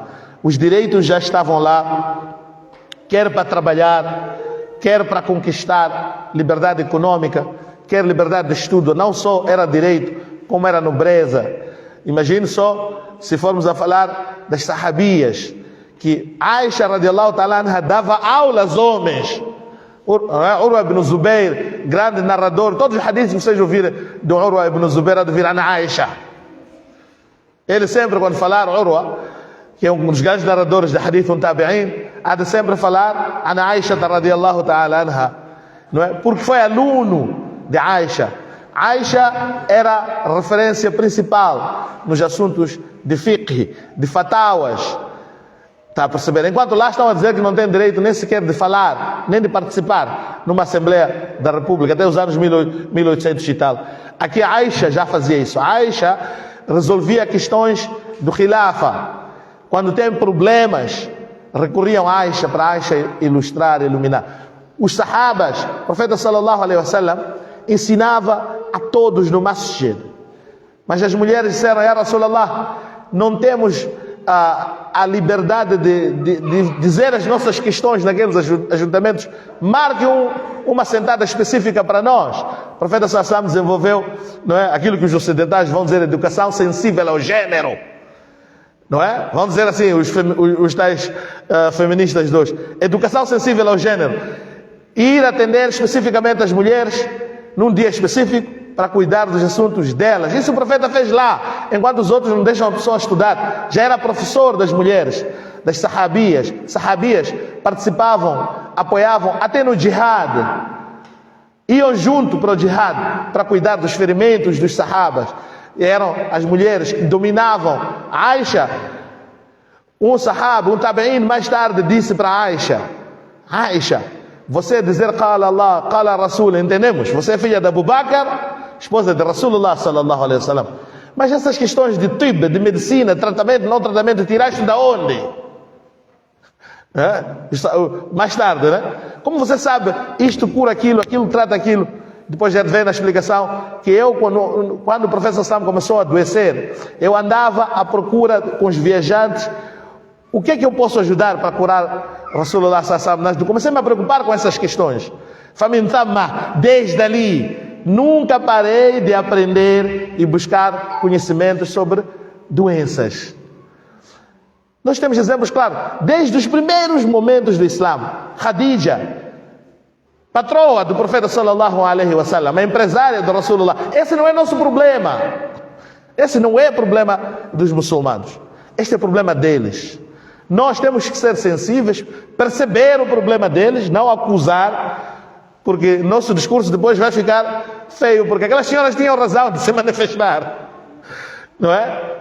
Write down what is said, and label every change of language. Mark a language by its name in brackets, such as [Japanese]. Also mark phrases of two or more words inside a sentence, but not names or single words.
[Portuguese] Os direitos já estavam lá, quer para trabalhar, quer para conquistar liberdade econômica, quer liberdade de estudo. Não só era direito, como era nobreza. Imagine só, se formos a falar das sahabias, que Aisha [Arabic] رضي الله تعالى عنها [Portuguese] dava aula aos homens. Urwa ibn Zubair, grande narrador, todos os hadiths que vocês ouviram de Urwa ibn Zubair, de vir a Aisha. Ele sempre, quando falar Urwa, que é um dos grandes narradores de hadith tabi'in, há de sempre falar a Aisha [Arabic] رضي الله تعالى عنها, [Portuguese] não é? Porque foi aluno de Aisha. Aisha era a referência principal nos assuntos de fiqh, de fatawas. Está a perceber? Enquanto lá estão a dizer que não tem direito nem sequer de falar, nem de participar numa Assembleia da República, até os anos 1800 e tal. Aqui a Aisha já fazia isso. A Aisha resolvia questões do khilafa. Quando tem problemas, recorriam a Aisha para Aisha ilustrar, iluminar. Os sahabas, o profeta [Arabic] صلى الله عليه وسلم, [Portuguese] ensinava a todos no masjid. Mas as mulheres disseram, [Arabic] يا رسول الله, [Portuguese] não temos a liberdade de dizer as nossas questões naqueles ajuntamentos. Marque uma sentada específica para nós. O profeta [Arabic] صلى الله عليه وسلم [Portuguese] desenvolveu, não é, aquilo que os ocidentais vão dizer, educação sensível ao gênero. Não é? Vamos dizer assim, os tais feministas dois. Educação sensível ao gênero. Ir atender especificamente as mulheres num dia específico para cuidar dos assuntos delas. Isso o profeta fez lá, enquanto os outros não deixam a pessoa estudar. Já era professor das mulheres, das sahabias. Sahabias participavam, apoiavam até no jihad. Iam junto para o jihad, para cuidar dos ferimentos dos sahabas. Eram as mulheres que dominavam. Aisha, um sahaba, um tabi'in, mais tarde disse para Aisha: Aisha, você dizer [Arabic] قال الله، قال رسول, [Portuguese] entendemos? Você é filha de Abu Bakr, esposa de [Arabic] رسول الله صلى الله عليه وسلم. [Portuguese] Mas essas questões de tib, de medicina, tratamento, não tratamento, tiraste da onde? Mais tarde, né? Como você sabe, isto cura aquilo, aquilo trata aquilo. Depois já vem na explicação que eu, quando o professor Sam começou a adoecer, eu andava à procura com os viajantes. O que é que eu posso ajudar para curar [Arabic] رسول الله صلى الله عليه وسلم? [Portuguese] Comecei a me preocupar com essas questões. Desde ali, nunca parei de aprender e buscar conhecimentos sobre doenças. Nós temos exemplos claros, desde os primeiros momentos do Islã. Khadija, patroa do profeta [Arabic] صلى الله عليه وسلم, [Portuguese] a empresária do Rasulullah. Esse não é nosso problema. Esse não é problema dos muçulmanos. Este é problema deles. Nós temos que ser sensíveis, perceber o problema deles, não acusar, porque nosso discurso depois vai ficar feio, porque aquelas senhoras tinham razão de se manifestar, não é?